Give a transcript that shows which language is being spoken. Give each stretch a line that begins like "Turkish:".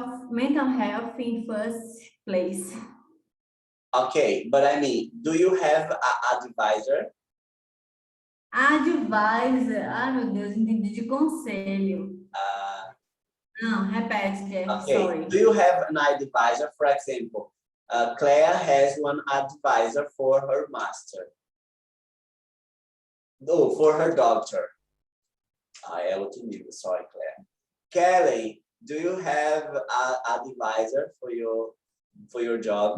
English: Mental health in first place. Okay, but I mean, do you have an advisor?
Portuguese: Advisor, ai meu Deus, entendi de conselho. Não, repete, Jeff,
English: Okay, sorry. do you have an advisor? For example, Claire has one advisor for her master. No, for her doctor.
Portuguese: É outro nível, sorry, Claire.
English: Kelly, do you have an advisor for your job?